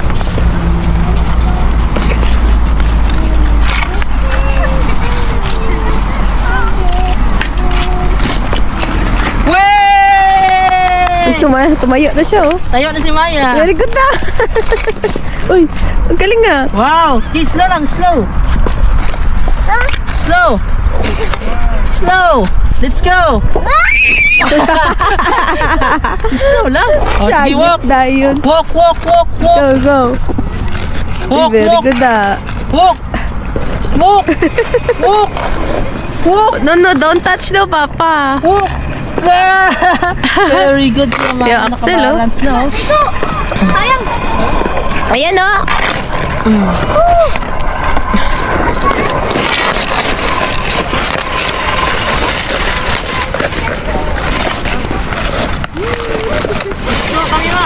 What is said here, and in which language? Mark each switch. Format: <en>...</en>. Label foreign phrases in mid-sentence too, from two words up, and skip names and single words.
<tl>Tumayo na siya, oh. Tayo na si Maya.</tl> <en>Very good</en> <tl>na. Uy, ang galing nga. Wow. Okay, slow lang,</tl> <en>slow. Slow. Slow. Let's go.</en> <tl>Slow lang. Oh, sige,</tl> <en>walk. Dayon. Walk. Go, go. Walk. Very good na. Walk. No, don't touch daw, Papa. Walk. Very good naman. Yeah, Axel, oh.</en> <tl>Nakabalance na, oh. Sayang. Ayan, oh. Kami ma.</tl>